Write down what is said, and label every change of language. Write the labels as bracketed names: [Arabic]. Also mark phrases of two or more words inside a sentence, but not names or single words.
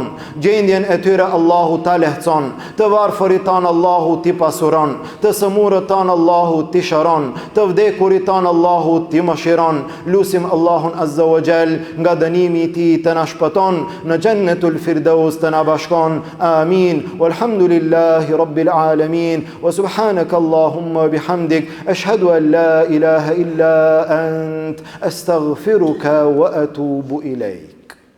[Albanian] Gjendjen e tyre Allahu ta lehtëson. Të varfërit tan Allahu t'i pasuron. Të sëmurët tan Allahu t'i shëron. Të vdekurit tan Allahu t'i mëshiron. Lusim Allahun [Arabic] عز وجل, [Albanian] nga dënimi i tij të na shpëton, në [Arabic] جنة الفردوس [Albanian] të na bashkon. Amin. [Arabic] والحمد لله رب العالمين وسبحانك اللهم وبحمدك أشهد أن لا إله إلا أنت أستغفرك وأتوب إليك.